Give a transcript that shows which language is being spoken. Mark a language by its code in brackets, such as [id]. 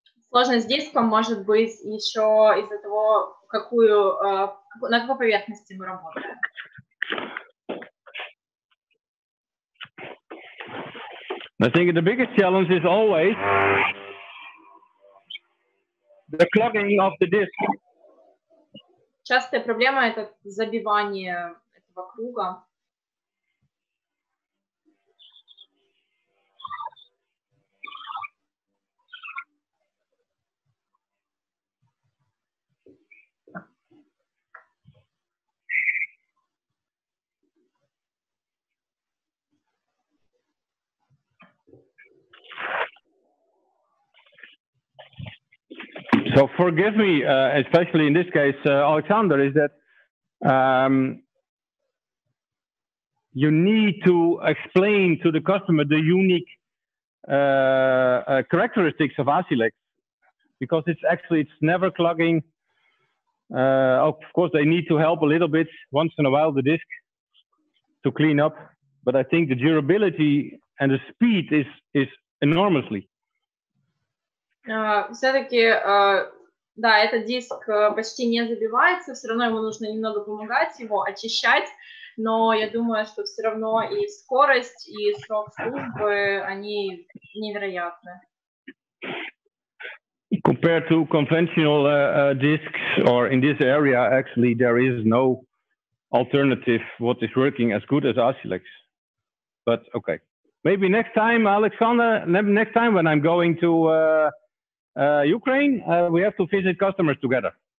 [ru] Сложность с диском может быть еще из-за того, на какой поверхности мы работаем. [en] I think the biggest challenge is always the clogging of the disc. [ru] Частая проблема — это забивание этого круга. [en] So forgive me, especially in this case, Alexander, is that you need to explain to the customer the unique characteristics of ASSILEX, because it's never clogging. Of course, they need to help a little bit once in a while the disk to clean up, but I think the durability and the speed is enormously. [ru] Все-таки, да, этот диск почти не забивается, все равно ему нужно немного помогать, его очищать, но я думаю, что все равно и скорость, и срок службы, они невероятны. [en] Compared to conventional disks, or in this area, actually, there is no alternative what is working as good as ASSILEX. But okay, maybe next time, Alexander, next time when I'm going to Ukraine, we have to visit customers together.